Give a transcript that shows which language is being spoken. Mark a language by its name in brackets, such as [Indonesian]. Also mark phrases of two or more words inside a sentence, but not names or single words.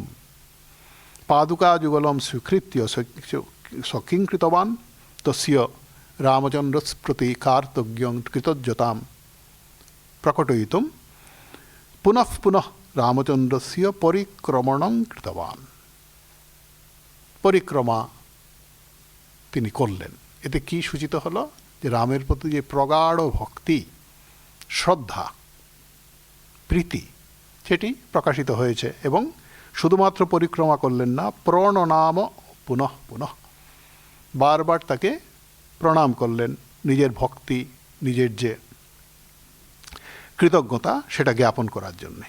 [Sanskrit] पादुकायुगलं स्वीकृत्य स किं कृतवान्? तस्य रामचन्द्रस्य प्रति कार्तज्ञं कृतज्ञतां प्रकटयितुं पुनः पुनः रामचन्द्रस्य परिक्रमणं कृतवान्। [Bangla] परिक्रमा তিনি করলেন। এতে কি সূচিত হলো? যে রামের প্রতি যে প্রগাঢ় ভক্তি, শ্রদ্ধা, প্রীতি সেটি প্রকাশিত হয়েছে। এবং শুধুমাত্র পরিক্রমা করলেন না, প্রণনাম পুনঃ পুনঃ, বারবার তাকে প্রণাম করলেন, নিজের ভক্তি, নিজের যে কৃতজ্ঞতা সেটা জ্ঞাপন করার জন্যে।